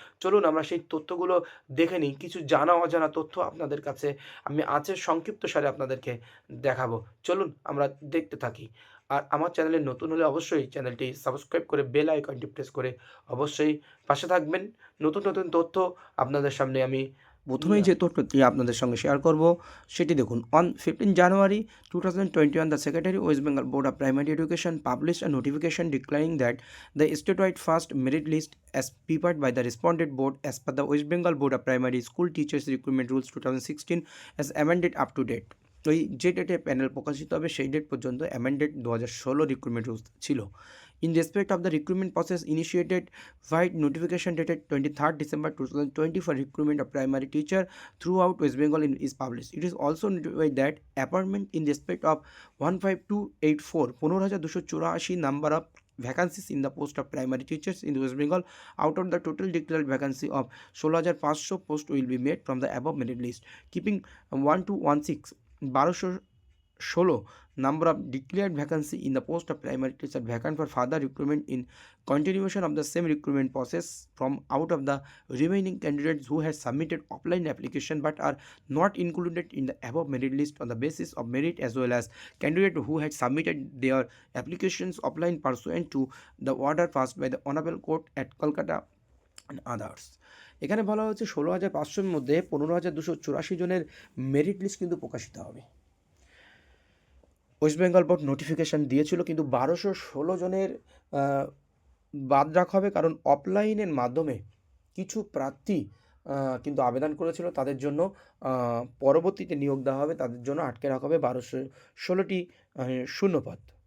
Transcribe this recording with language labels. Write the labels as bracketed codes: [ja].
[bn] চলুন আমরা সেই তথ্যগুলো দেখে নিই। কিছু জানা অজানা তথ্য আপনাদের কাছে আমি আছে সংক্ষিপ্তসারে আপনাদেরকে দেখাবো। চলুন আমরা দেখতে থাকি। আর আমার চ্যানেলে নতুন হলে অবশ্যই চ্যানেলটি সাবস্ক্রাইব করে বেল আইকনটি প্রেস করে অবশ্যই পাশে থাকবেন। নতুন তথ্য আপনাদের সামনে আমি প্রথমেই যে তথ্যটি আপনাদের সঙ্গে শেয়ার করব সেটি দেখুন। [en] On 15 January 2021, the Secretary West Bengal Board of Primary Education published a notification declaring that the statewide first merit list as prepared by the respondent board as per the West Bengal Board of Primary School Teachers Recruitment Rules 2016 as amended up to date. [bn] ওই যে ডেটে panel প্রকাশিত হবে সেই date পর্যন্ত amended ২০১৬ recruitment rules ছিল। [en] In respect of the recruitment process initiated via notification dated 23rd December 2020 for recruitment of primary teacher throughout West Bengal is published. It is also notified that appointment in respect of 15284 15,284 number of vacancies in the post of primary teachers in West Bengal out of the total declared vacancy of 16,500 posts will be made from the above merit list, keeping 1216 1216 number of declared vacancy in the post of primary teacher vacant for further recruitment in continuation of the same recruitment process from out of the remaining candidates who have submitted offline application but are not included in the above merit list on the basis of merit, as well as candidates who had submitted their applications offline pursuant to the order passed by the honorable court at Kolkata and others. [bn] এখানে বলা হচ্ছে ১৬,৫০০-র মধ্যে ১৫,২৮৪ জনের merit list কিন্তু প্রকাশিত হবে। West Bengal board notification দিয়েছিল, কিন্তু ১২১৬ জনের বাদ রাখা হবে, কারণ অফলাইনের মাধ্যমে কিছু প্রার্থী কিন্তু আবেদন করেছিল, তাদের জন্য পরবর্তীতে নিয়োগ দেওয়া হবে, তাদের জন্য আটকে রাখা হবে ১২১৬টি শূন্যপদ।